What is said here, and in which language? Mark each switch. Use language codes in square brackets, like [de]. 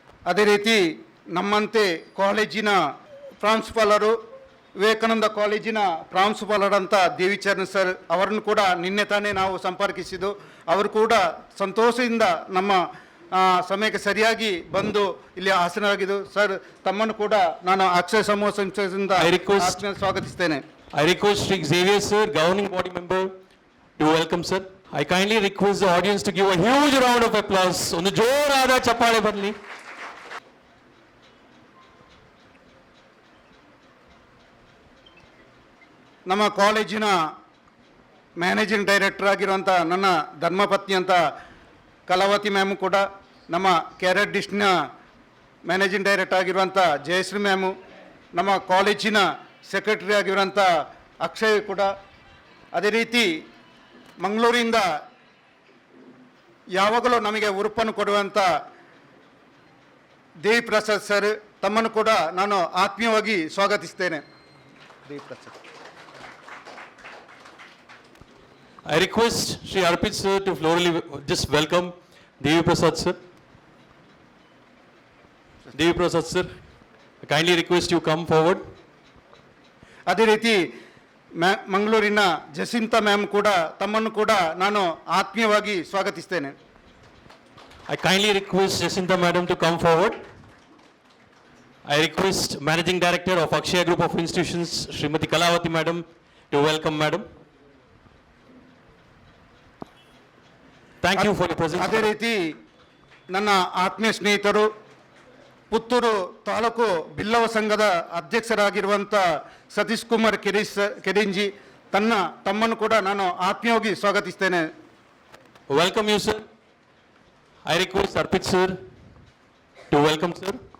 [kn] ಅದೇ ರೀತಿ ನಮ್ಮಂತೆ ಕಾಲೇಜಿನ ಪ್ರಾಂಶುಪಾಲರು, ವಿವೇಕಾನಂದ ಕಾಲೇಜಿನ ಪ್ರಾಂಶುಪಾಲರಂಥ ದೇವಿಚರಣ್ ಸರ್ ಅವರನ್ನು ಕೂಡ ನಿನ್ನೆ ತಾನೇ ನಾವು ಸಂಪರ್ಕಿಸಿದ್ದು. ಅವರು ಕೂಡ ಸಂತೋಷದಿಂದ ನಮ್ಮ ಸಮಯಕ್ಕೆ ಸರಿಯಾಗಿ ಬಂದು ಇಲ್ಲಿ ಹಾಸನರಾಗಿದ್ದು. ಸರ್ ತಮ್ಮನ್ನು ಕೂಡ ನಾನು ಅಕ್ಷಯ ಸಮೂಹ ಸಂಸ್ಥೆಯಿಂದ ಸ್ವಾಗತಿಸ್ತೇನೆ. [en] I request Sri Xavier sir, governing body member, to welcome sir. I kindly request the audience to give a huge round of applause. [kn] ಒಂದು ಜೋರಾದ ಚಪ್ಪಾಳೆ ಬರಲಿ. ನಮ್ಮ ಕಾಲೇಜಿನ ಮ್ಯಾನೇಜಿಂಗ್ ಡೈರೆಕ್ಟರ್ ಆಗಿರುವಂಥ ನನ್ನ ಧರ್ಮಪತ್ನಿ ಅಂತ ಕಲಾವತಿ ಮ್ಯಾಮು ಕೂಡ, ನಮ್ಮ ಕ್ಯಾರೆಟ್ ಡಿಸ್ಟ್ನ ಮ್ಯಾನೇಜಿಂಗ್ ಡೈರೆಕ್ಟರ್ ಆಗಿರುವಂಥ ಜಯಶ್ರೀ ಮ್ಯಾಮು, ನಮ್ಮ ಕಾಲೇಜಿನ ಸೆಕ್ರೆಟರಿ ಆಗಿರುವಂಥ ಅಕ್ಷಯ್ ಕೂಡ, ಅದೇ ರೀತಿ ಮಂಗಳೂರಿಂದ ಯಾವಾಗಲೂ ನಮಗೆ ಉರುಪನ್ನು ಕೊಡುವಂಥ ದೇವಿ ಪ್ರಸಾದ್ ಸರ್ ತಮ್ಮನ್ನು ಕೂಡ ನಾನು ಆತ್ಮೀಯವಾಗಿ ಸ್ವಾಗತಿಸ್ತೇನೆ. ದೇವಿ Prasad. [en] I request Sri Arpit sir to florally just welcome Devi Prasad sir. Devi Prasad sir, I kindly request you come forward. [kn] ಅದೇ ರೀತಿ ಮಂಗಳೂರಿನ ಜಸಿಂತಾ ಮ್ಯಾಮ್ ಕೂಡ ತಮ್ಮನ್ನು ಕೂಡ ನಾನು ಆತ್ಮೀಯವಾಗಿ ಸ್ವಾಗತಿಸ್ತೇನೆ. [en] I kindly request Jacinta madam to come forward. I request Managing Director of Akshaya Group of Institutions, Srimati Kalavati madam, to welcome madam. Thank you for your presence. [kn] ಅದೇ ರೀತಿ ನನ್ನ ಆತ್ಮೀಯ ಸ್ನೇಹಿತರು ಪುತ್ತೂರು ತಾಲೂಕು ಬಿಲ್ಲವ ಸಂಘದ ಅಧ್ಯಕ್ಷರಾಗಿರುವಂಥ ಸತೀಶ್ ಕುಮಾರ್ ಕೆರಿಂಜಿ ತಮ್ಮನ್ನು ಕೂಡ ನಾನು ಆತ್ಮೀಯವಾಗಿ ಸ್ವಾಗತಿಸ್ತೇನೆ. [en] Welcome you sir. I request Arpit sir to welcome sir.